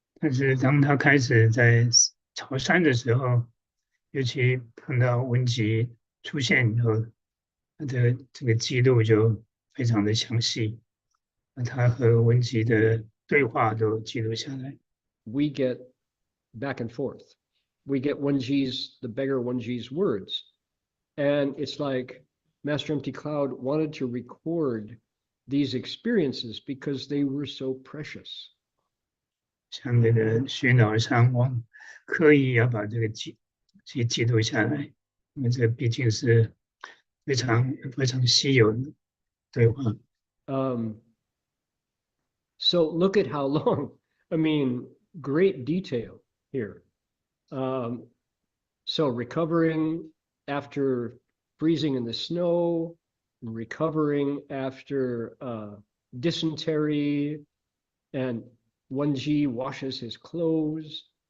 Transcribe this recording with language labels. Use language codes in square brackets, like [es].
[zh] 但是当他开始在朝山的时候，尤其碰到文集出现以后，他的这个记录就非常的详细，他和文集的对话都记录下来。 [en] we get back and forth. We get the beggar Wenji's words. And it's like Master Empty Cloud wanted to record these experiences because they were so precious. [zh] 像这个虚老和尚刻意要把这个记录下来，因为这毕竟是非常稀有的对话。 [en] So look at how long. I mean, great detail here. So recovering after freezing in the snow, recovering after dysentery, and Wenji washes his clothes.